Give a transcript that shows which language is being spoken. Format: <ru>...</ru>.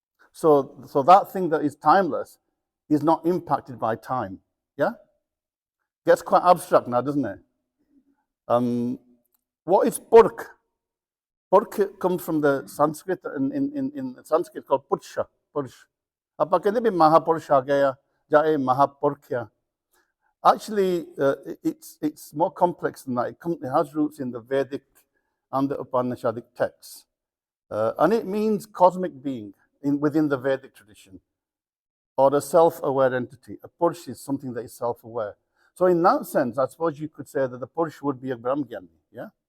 <en>So that thing that is timeless is not impacted by time, yeah? Gets quite abstract now, doesn't it? What is Purakh? Purakh comes from the Sanskrit, in Sanskrit called Pursha.</en> <pa>ਆਪਾਂ ਕਹਿੰਦੇ ਵੀ ਮਹਾਪੁਰਸ਼ ਆ ਗਿਆ ਜਾਂ ਇਹ ਮਹਾਪੁਰਖ ਆ.</pa> <en>Actually, it's more complex than that. It has roots in the Vedic and the Upanishadic texts. And it means cosmic being within the Vedic tradition, or a self-aware entity. A Purush is something that is self-aware. So in that sense, I suppose you could say that the Purush would be a Brahmgyani, yeah?</en>